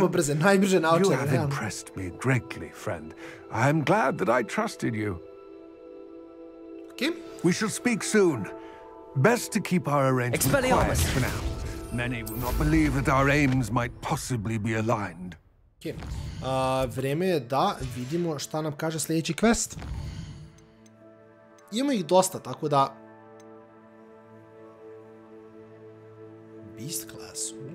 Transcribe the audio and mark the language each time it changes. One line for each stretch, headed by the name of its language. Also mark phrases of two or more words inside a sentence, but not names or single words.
English: You have impressed me greatly, friend. I am glad that I trusted you. Okay. We shall speak soon. Best to keep our arrangements quiet for now. Many will not believe that our aims might possibly be aligned. Okay.
Serbian: Vreme je da vidimo šta nam kaže sljedeći quest. Imamo ih dosta, tako da...
English: Beast class.